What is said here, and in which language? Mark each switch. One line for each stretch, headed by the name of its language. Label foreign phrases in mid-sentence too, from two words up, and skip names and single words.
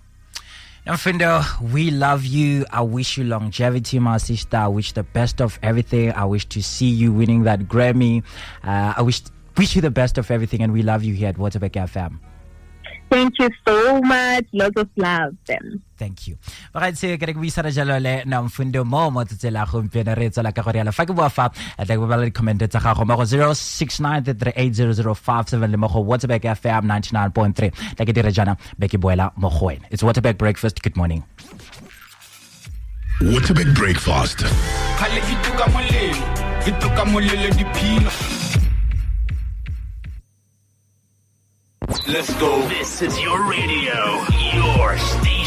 English: Nomfundo, we love you. I wish you longevity, my sister. I wish the best of everything. I wish to see you winning that Grammy. I wish you the best of everything, and we love you here at Waterberg FM. Thank you so much. Lots of love, then. Thank you.
Tswana: Right, so ke re ke buisana jalo le Nomfundo Moh mo tsela gompieno re tsela ka gore ya fa ke bua fa tla go bala di comment tsa gago mo go 0693380057 le mo go Waterberg FM 99.3 tla ke dire jana be ke boela mo go wena.
English: It's Waterberg Breakfast. Good morning. Waterberg Breakfast. Let's go. This is your radio, your station.